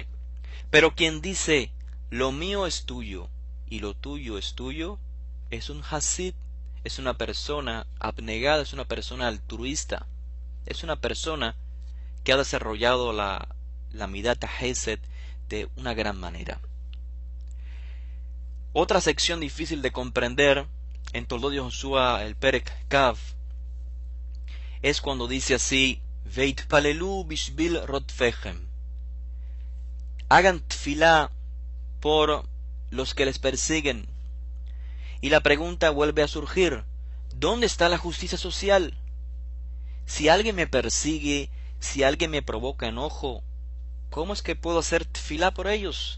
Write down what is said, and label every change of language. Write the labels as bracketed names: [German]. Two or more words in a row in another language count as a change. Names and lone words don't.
[Spanish] Pero quien dice, lo mío es tuyo y lo tuyo es tuyo, es un Hasid, es una persona abnegada, es una persona altruista, es una persona que ha desarrollado la [Hebrew] מידת החסד [Spanish] de una gran manera. Otra sección difícil de comprender en Toldot Josué, el [Hebrew] פרק כ, [Spanish] es cuando dice así, [Hebrew] והתפללו בשביל רודפיכם, [Spanish] hagan tfilá por los que les persiguen. Y la pregunta vuelve a surgir, ¿dónde está la justicia social? Si alguien me persigue, si alguien me provoca enojo, ¿cómo es que puedo hacer tfilá por ellos?